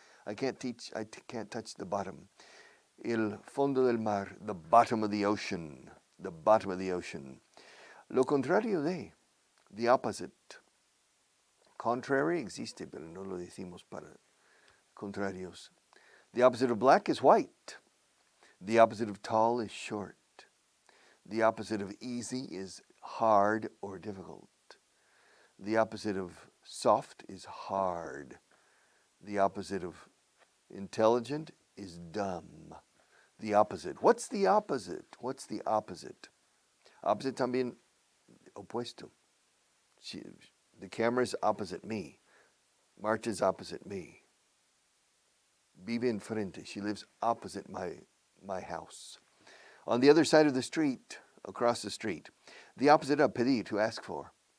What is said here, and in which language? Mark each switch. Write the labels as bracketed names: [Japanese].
[English] I can't touch the bottom. [Spanish] El fondo del mar, [English] the bottom of the ocean. The bottom of the ocean. [Spanish] Lo contrario de, [English] the opposite. [Spanish] Contrary existe, pero no lo decimos para contrarios. [English] The opposite of black is white. The opposite of tall is short. The opposite of easy is hard or difficult. The opposite of soft is hard. The opposite of intelligent is dumb. The opposite. What's the opposite? What's the opposite? [Spanish] Opposite también opuesto. [English] The camera is opposite me. Marta's opposite me. [Spanish] Vive enfrente. [English] She lives opposite my house. On the other side of the street, across the street. The opposite of pedir, to ask for.